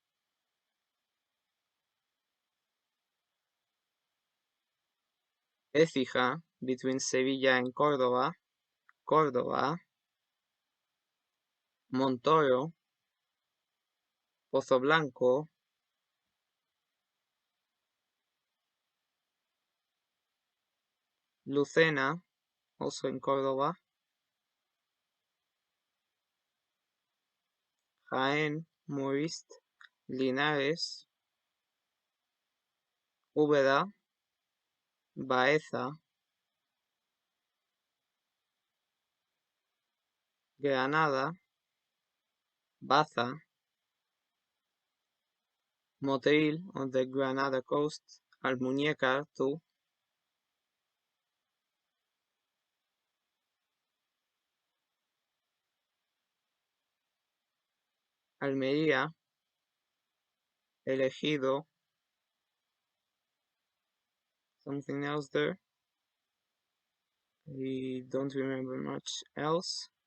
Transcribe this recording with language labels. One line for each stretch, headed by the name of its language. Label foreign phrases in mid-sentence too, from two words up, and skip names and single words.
English: Écija, between Sevilla and Córdoba, Córdoba, Montoro, Pozo Blanco, Lucena, also in Córdoba, Jaén, Morist, Linares, Úbeda, Baeza, Granada, Baza, Motril on the Granada coast, Almuñécar too, Almería, El Ejido, something else there, I don't remember much else,